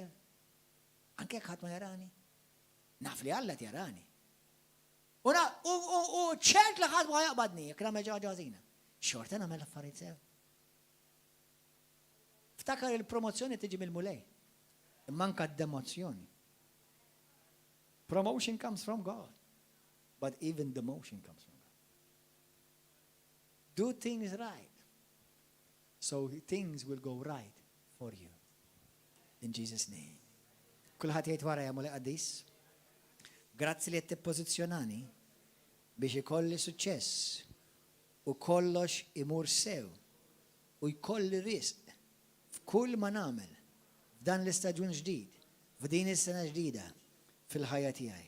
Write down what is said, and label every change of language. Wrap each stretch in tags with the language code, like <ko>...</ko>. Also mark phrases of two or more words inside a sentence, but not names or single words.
<mt>Anke ħadd ma jarani. Naf li Alla jarani. U ċert li ħadd ma jaqbadni, jekk nagħmel ġaġa ħażina. Xorta nagħmel l-affarijiet sew. Ftakar il-promozzjoni tiġi mill-mulej. Manka d-demozzjoni.</mt> <en>Promotion comes from God. But even demotion comes from God. Do things right. So things will go right for you. In Jesus' name.</en> <mt>Kulħat jgħid wara jagħmlu qaddis. Grazzi li qed tippożizzjonani biex ikolli suċċess u kollox imur sew u jkolli risq f'kull ma nagħmel f'dan l-istaġun ġdid, f'din is-sena ġdida fil-ħajja tiegħi.</mt>